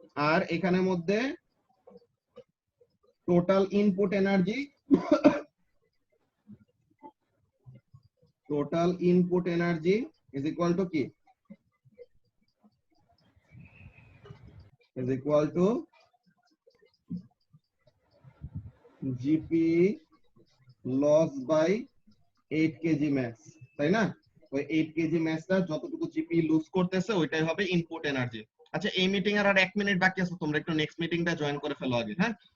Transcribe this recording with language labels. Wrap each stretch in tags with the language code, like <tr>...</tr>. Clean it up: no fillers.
<bn>আর এখানের মধ্যে total input energy,</bn> <en>total input energy is equal to</en> <bn>কি?</bn> <en>Is equal to GP loss by 8 kg mass,</en> <bn>তাই না? ওই 8 kg massটা যতটুকু GP লুজ করতেছে ওইটাই হবে ইনপুট এনার্জি। আচ্ছা, এই মিটিং আর 1 মিনিট বাকি আছে, তোমরা একটু নেক্সট মিটিংটা জয়েন করে ফেলো আগে, হ্যাঁ?</bn>